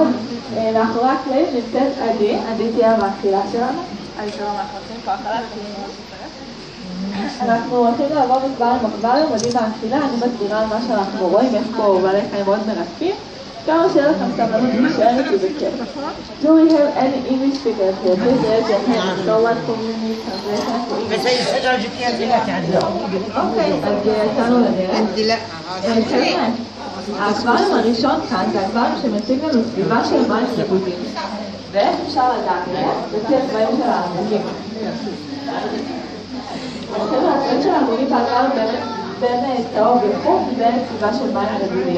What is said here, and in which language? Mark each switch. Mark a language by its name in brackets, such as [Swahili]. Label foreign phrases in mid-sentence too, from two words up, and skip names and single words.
[Hebrew] מאחורי הקלעים נמצאת עדי תהיה המאכילה שלנו. היי, שלום, אנחנו עושים פה האכלה, אנחנו הולכים לעבור אקוואריום אקוואריום, עדי מאכילה, אני מסבירה על מה שאנחנו רואים, יש פה בעלי חיים מאוד מרתקים. כמה שיהיה לכם סבלנות להישאר איתי בכיף. [English] Do we have any English speakers here? Please raise your hand. No one from me translation. [Arabic] بس هي السجارة جبتيها زينة تعدلها. [Hebrew] אוקיי, אז יצאנו לדרך. [Arabic] انت لا. [Hebrew] האקוואריום הראשון כאן זה האקוואריום שמציג לנו סביבה של מים רבודים. ואיך אפשר לדעת את זה? לפי הצבעים של העמודים. הצבע הצבעים של העמודים באקוואריום בין צהוב וחום ובין סביבה של מים רבודים.